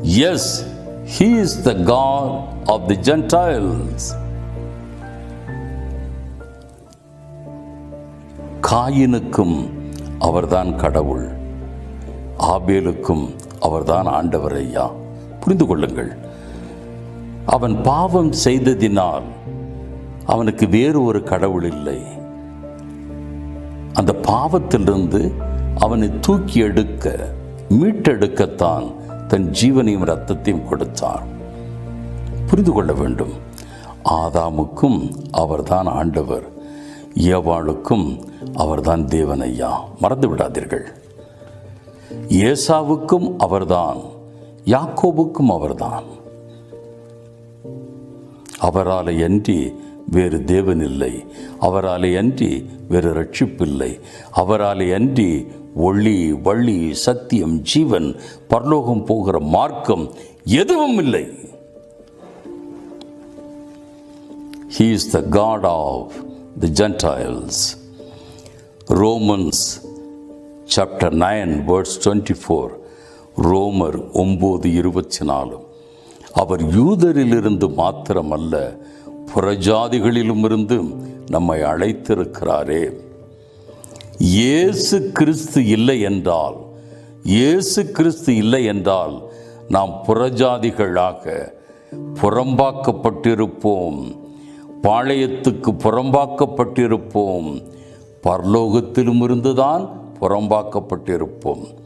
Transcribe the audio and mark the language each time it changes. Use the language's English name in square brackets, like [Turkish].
[English] Yes, he is the God of the Gentiles. [Tamil] காயினுக்கும் அவர்தான் கடவுள், ஆபேலுக்கும் அவர்தான் ஆண்டவர் ஐயா. புரிந்து கொள்ளுங்கள், அவன் பாவம் செய்ததினால் அவனுக்கு வேறு ஒரு கடவுள் இல்லை. அந்த பாவத்திலிருந்து அவனை தூக்கி எடுக்க, மீட்டெடுக்கத்தான் தன் ஜீவனையும் இரத்தத்தையும் கொடுத்தார். புரிந்து கொள்ள வேண்டும், ஆதாமுக்கும் அவர்தான் ஆண்டவர், ஏவாளுக்கும் அவர்தான் தேவன் ஐயா. மறந்து விடாதீர்கள். ஏசாவுக்கும் அவர்தான், யாக்கோபுக்கும் அவர்தான். அவராலே அன்றி வேறு தேவன் இல்லை, அவராலே அன்றி வேறு ரட்சிப்பில்லை, அவராலே அன்றி ஒளி, வழி, சத்தியம், ஜீவன், பரலோகம் போகிற மார்க்கம் எதுவும் இல்லை. [English] He is the God of the Gentiles. Romans chapter 9 verse 24, ரோமர் 9:24. [Tamil] அவர் யூதரிலிருந்து மாத்திரமல்ல, புறஜாதிகளிலும் இருந்து நம்மை அழைத்திருக்கிறாரே. இயேசு கிறிஸ்து இல்லை என்றால், இயேசு கிறிஸ்து இல்லை என்றால் நாம் புறஜாதிகளாக புறம்பாக்கப்பட்டிருப்போம், பாளையத்துக்கு புறம்பாக்கப்பட்டிருப்போம், பரலோகத்திலும் இருந்துதான் புறம்பாக்கப்பட்டிருப்போம்.